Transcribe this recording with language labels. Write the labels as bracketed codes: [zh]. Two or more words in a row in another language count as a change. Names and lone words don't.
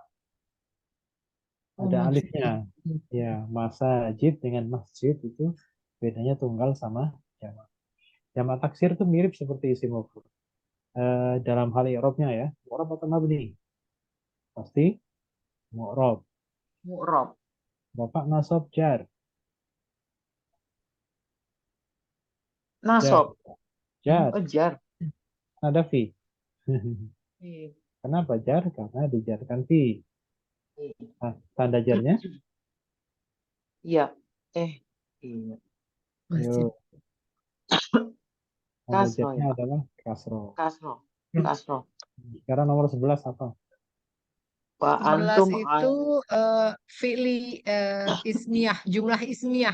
[id] Oh, Ada alifnya. masjid. Ya, masajid dengan masjid itu bedanya tunggal sama jamak. Jamak taksir itu mirip seperti isim mufrad. Dalam hal i'rabnya ya, mu'rab atau mabni? Pasti mu'rab. Mu'rob. Bapak nasab jar. Jar. Nasob. Jar. Oh, jar. Ada fi. Iya. Kenapa jar? Karena dijarkan fi. Nah, tanda jarnya? Iya. Iya. Masjid. Yuk, tanda Kasroh jarnya ya, Pak. adalah kasro. Kasroh. Ya. Kasroh. Sekarang nomor 11 apa? Wa 11 antum itu [ar] فعلية اسمية، جملة اسمية.